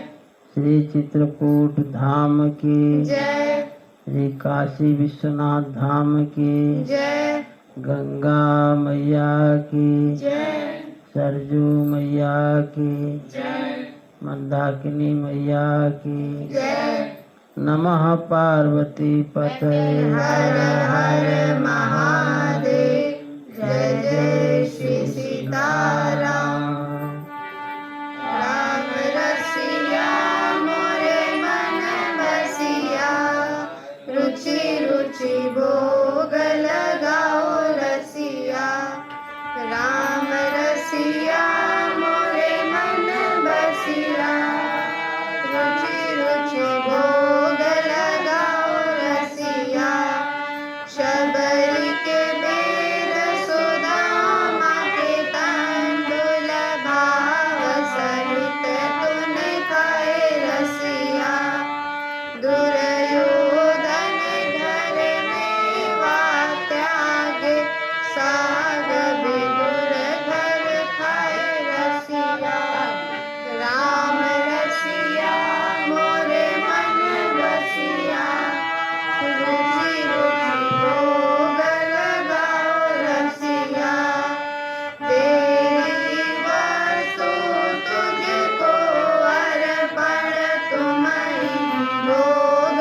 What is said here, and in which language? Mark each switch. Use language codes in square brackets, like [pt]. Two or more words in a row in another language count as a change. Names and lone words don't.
[hi] श्री चित्रकूट धाम की जय श्री काशी विश्वनाथ धाम की जय गंगा मैया की जय सरजू मैया की जय मंदाकिनी मैया की जय [sa] नमः पार्वती पतये [hi] हर हर महादेव जय जय श्री सीताराम राम रसिया मोरे मन बसिया रुचि रुचि भोग लगाओ रसिया राम रसिया मोरे मन बसिया रुचि रुचि भोग लगाओ रसिया शबरी के बेर सुदामा के तंडुल भाव सहित तूने खाए रसिया दुर्योधन घर में वा त्यागे साग विदुर घर खाए रसिया राम रसिया मोरे मन बसिया रुचि रुचि भोग लगाओ रसिया तेरी वस्तु तुझको अर्पण तुम्हारी भोग